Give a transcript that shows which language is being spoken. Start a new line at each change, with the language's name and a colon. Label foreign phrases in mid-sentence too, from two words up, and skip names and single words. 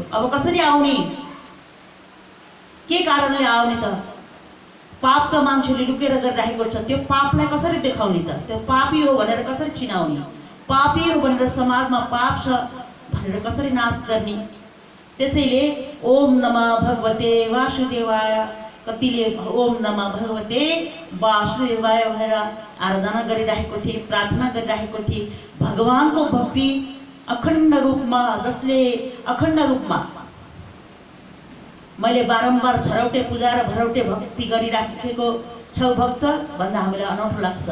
Nepali: अब कसरी आउने? के कारणले आउने त? पाप त मान्छेले लुकेर गरिरहेको छ। त्यो पापलाई कसरी देखाउने त? त्यो पापी हो भनेर कसरी चिनाउने? पापी हो भनेर समाजमा पाप छ भनेर कसरी नाश गर्ने? त्यसैले
Sanskrit: ओम नमः भगवते वासुदेवाय,
Nepali: कतिले
Sanskrit: ओम नमः भगवते वासुदेवाय
Nepali: भनेर आराधना गरिरहेको थिए, प्रार्थना गरिरहेको थिए। भगवानको भक्ति अखण्ड रूपमा, जसले अखण्ड रूपमा मैले बारम्बार छरौटे पूजा र भरौटे भक्ति गरिराखेको छौ भक्त भन्दा हामीलाई अनौठो लाग्छ।